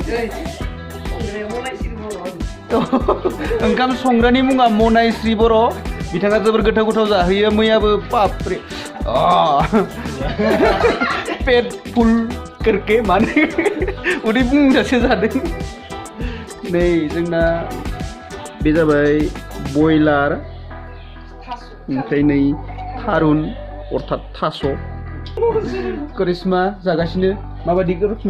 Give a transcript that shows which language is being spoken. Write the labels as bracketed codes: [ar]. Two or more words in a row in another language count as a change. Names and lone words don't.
[brx] ओंखाम संग्रानि मुङा मनायश्री बर' बिथाङा जोबोर गोथाव जाहोयो मैयाबो बापरे [hi] पेट फुल करके [brx] माने उदै बुंजासे जादों नै जोंना बे जाबाय बयलार ओमफ्राय नै थारुन अर्थात थास' करिश्मा जागासिनो माबायदि करिश्मा